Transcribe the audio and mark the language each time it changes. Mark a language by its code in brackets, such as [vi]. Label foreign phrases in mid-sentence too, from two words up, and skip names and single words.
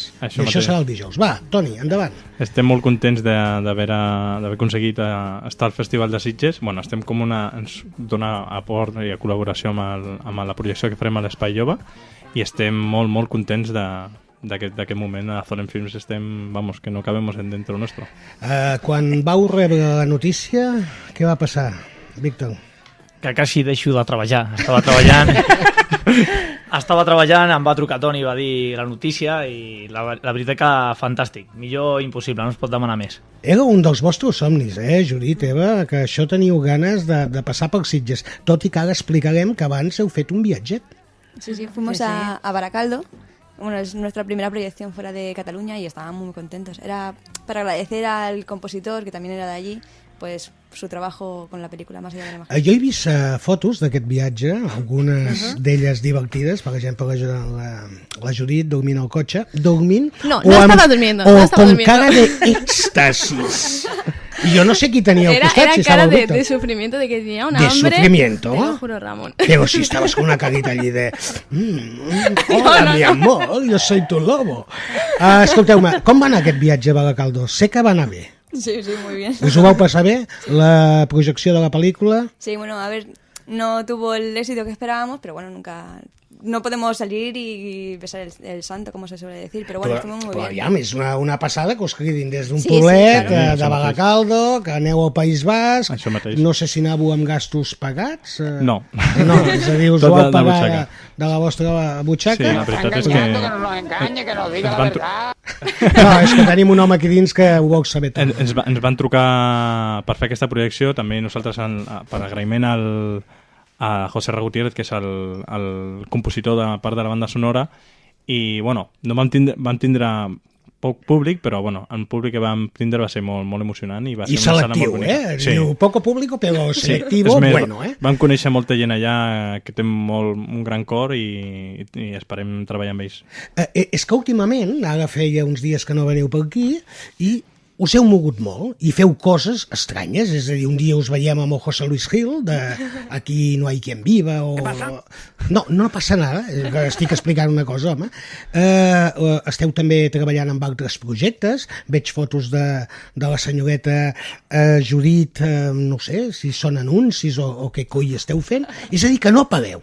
[ca] Això serà el dijous. Va, Toni, endavant. Estem molt contents d'haver aconseguit estar al Festival de Sitges. Bueno, estem com ens dona aport i col·laboració amb la projecció que farem a l'Espai Jove i estem molt contents d'aquest moment. A Zolen Films estem, [es] vamos, que no cabemos dentro nuestro. [ca] Quan vau rebre la notícia, què va passar, Víctor? Que quasi deixo de treballar. Estava treballant, em va trucar Toni i va dir la notícia i la veritat que fantàstic. Millor impossible, no es pot demanar més. Era un dels vostres somnis, Judit, Eva, que això teniu ganes de passar per Sitges, tot i que ara explicarem que abans heu fet un viatget. Sí, [es] fuimos a Baracaldo. Bueno, es nuestra primera proyección fuera de Cataluña y estábamos muy contentos. Era para agradecer al compositor, que también era de allí, pues su trabajo con la pel·lícula Más allá de la imagen. [ca] Jo he vist fotos d'aquest viatge, algunes d'elles divertides, per exemple la Judit dormint al cotxe, dormint... [es] No estava durmiendo. O con cara de éxtasis. Y yo no sé [ca] qui tenia al costat. [es] Era cara de sufrimiento, de que tenía un hambre. ¿De sufrimiento? Te lo juro, Ramón. Pero si estabas con una carita allí de... Hola, mi amor, yo soy tu lobo. [ca] Escolteu-me, com va anar aquest viatge a Baracaldo? Sé que va anar bé. Sí, [es] muy bien. [ca] Us ho vau passar bé? La projecció de la pel·lícula? [es] Sí, bueno, a ver, no tuvo el éxito que esperábamos, pero bueno, no podemos salir y besar el santo, como se suele decir, pero bueno, estuvimos muy bien. [ca] Però és una passada que us cridin des d'un poblet, de Baracaldo, que aneu al País Basc. Això mateix. No sé si anàveu amb gastos pagats. No. No, és a dir, us ho vau pagar de la vostra butxaca. Sí, la veritat és que... [es] Que no nos engañe, que nos diga la verdad. [ca] No, és que tenim un home aquí dins que ho vau saber tot. Ens van trucar per fer aquesta projecció, també nosaltres per agraïment a José Ra Gutiérrez, que és el compositor de part de la banda sonora, i bueno, no vam tindre poc públic, però bueno, el públic que vam tindre va ser molt emocionant i va ser una sala molt bonica. Sí. Diu [es] poco público, [ca] però selectivo, més, bueno, Vam conèixer molta gent allà que té un gran cor i esperem treballar amb ells. És que últimament, ara feia uns dies que no veniu per aquí, i us heu mogut molt i feu coses estranyes, és a dir, un dia us veiem amb el José Luis Gil de Aquí no hay quien viva o... Què passa? No passa nada, estic explicant una cosa, home. Esteu també treballant amb altres projectes, veig fotos de la senyoreta Judit, no sé si són anuncis o què coi esteu fent, és a dir, que no pareu.